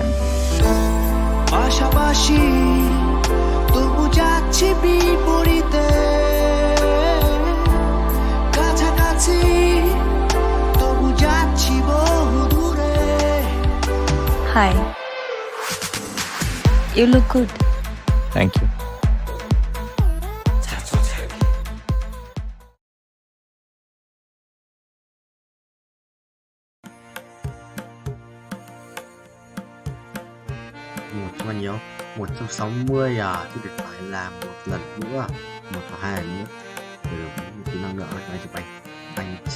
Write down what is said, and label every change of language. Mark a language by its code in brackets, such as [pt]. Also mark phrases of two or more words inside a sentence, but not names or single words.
[bn] পাশাপাশি তবু যাচ্ছি বিপরীতে কাছাকাছি তবু যাচ্ছি বহু দূরে [en] Hi you look good Thank you [vi] bao nhiêu 160 à thì được phải làm một lần nữa 1 hoặc 2 lần nữa rồi kỹ năng nữa lại cho banh